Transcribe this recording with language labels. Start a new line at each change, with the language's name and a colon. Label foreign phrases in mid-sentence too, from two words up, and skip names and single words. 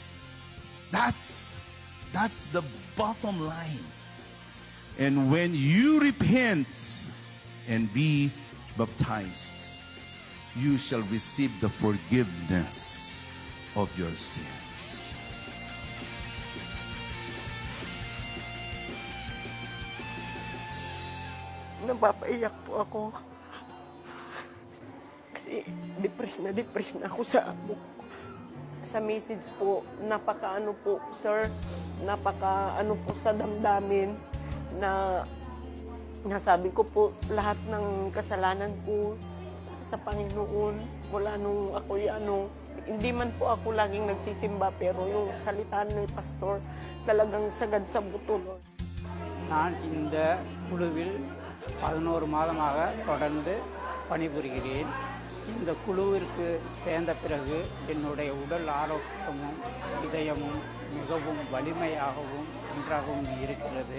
English: That's the bottom line. And when you repent and be baptized, you shall receive the forgiveness of your sins.
Filipino: Napapaiyak po ako. Kasi depressed na ako sa message po. Napaka-ano po, sir, napaka-ano po sa damdamin na nasabi ko po lahat ng kasalanan ko sa Panginoon mula nung ako'y hindi man po ako laging nagsisimba, pero yung salita ng pastor talagang sagad sa buto.
Tamil: நான் இந்த குழுவில் 11 மாதமாக தொடர்ந்து பணிபுரிகிறேன். இந்த குழுவிற்கு சேர்ந்த பிறகு என்னுடைய உடல் ஆரோக்கியமும் இதயமும் மிகவும் வலிமையாகவும் நன்றாகவும் இருக்கிறது.